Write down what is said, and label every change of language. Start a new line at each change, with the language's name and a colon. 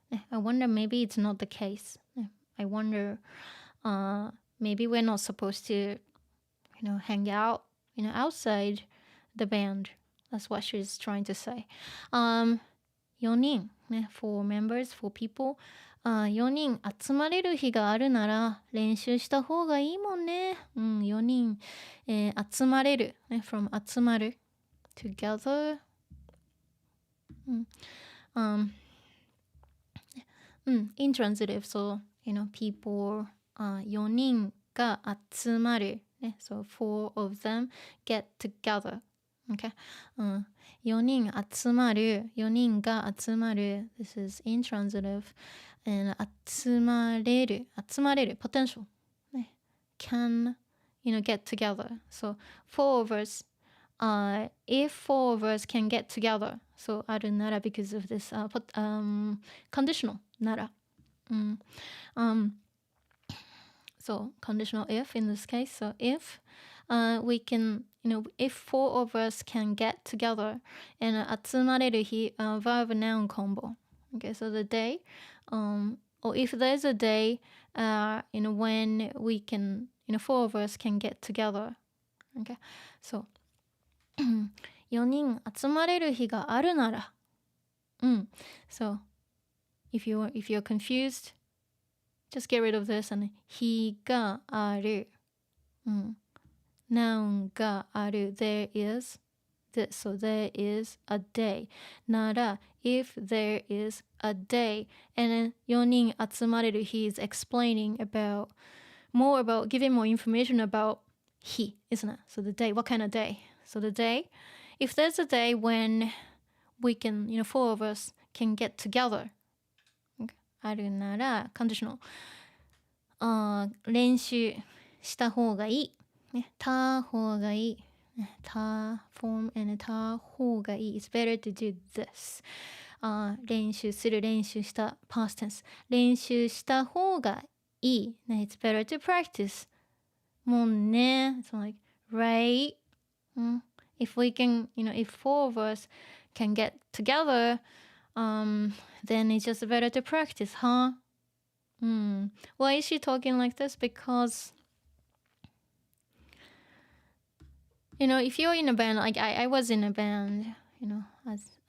English: I wonder maybe it's not the case. I wonder maybe we're not supposed to, hang out, outside the band. That's what she's trying to say. 4人、4 members, 4 people.
Japanese: 4人集まれる日があるなら練習した方がいいもんね。
English: 4人、集まれる、from 集まる together. Intransitive, so, people,
Japanese: 4人が集まる、
English: so 4 of them get together. Okay.
Japanese: 4人集まる、4人が集まる
English: this is intransitive. And 集まれる potential, can, get together. So 4 of us, if 4 of us can get together, so あるなら because of this conditional なら. So conditional if in this case. So if we can, if 4 of us can get together, and 集まれる日 verb noun combo. Okay, so the day, or if there's a day, when we can, 4 of us can get together.
Japanese: Okay, so 4人集まれる日があるなら.
English: So if you're confused, just get rid of this and 日がある. Noun がある there is this, so there is a day なら if there is a day, and then 4人集まれる he is explaining about giving more information about he, isn't it? So the day, what kind of day? So the day, if there's a day when we can, 4 of us can get together, あるなら conditional,
Japanese: 練習した方がいい、た方がいい、
English: た form and た方がいい it's better to do this. 練習する、練習した past tense, 練習した方がいい、it's better to practice もんね. So like, right? If we can, if 4 of us can get together, then it's just better to practice, huh? Why is she talking like this? Because, if you're in a band, like I was in a band, as